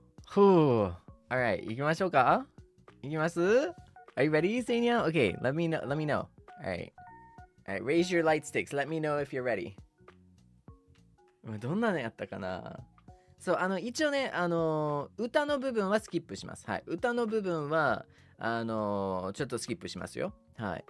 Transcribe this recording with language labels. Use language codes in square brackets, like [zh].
[ja] Alright, いきましょうか？いきます？ [en] Are you ready, Seinyan? Okay, let me know. Alright, raise your light sticks. Let me know if you're ready. [ja] どんなのやったかな？そう、一応ね、歌の部分はスキップします。はい。歌の部分は、ちょっとスキップしますよ。はい。